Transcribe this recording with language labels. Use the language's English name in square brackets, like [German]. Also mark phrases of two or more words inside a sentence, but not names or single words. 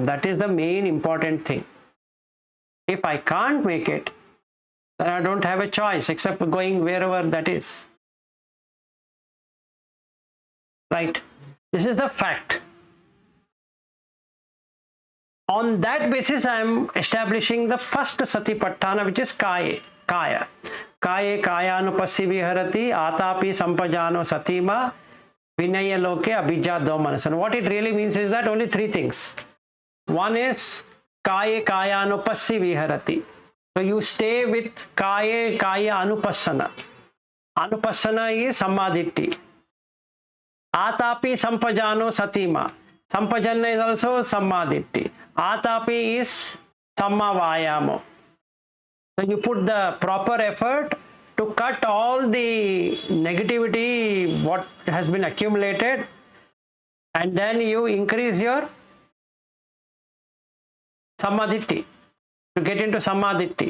[English] That is the main important thing. If I can't make it, then I don't have a choice except going wherever that is. Right? This is the fact. On that basis, I am establishing the first Satipatthana, which is Kaya. Kaya. [Pali] Kaye kayanupassi viharati atapi sampajano satima vinaya loke abhijat domanas. [English] And what it really means is that only three things. One is [Pali] Kaye kayanupassi viharati. [English] So you stay with [Pali] Kaye kaya anupassana. Anupassana is samadhitti. Atapi sampajano satima. Sampajana [English] is also [Pali] samadhitti. Atapi is sammavayamo. [English] So you put the proper effort to cut all the negativity what has been accumulated, and then you increase your samadhitti to get into samadhitti.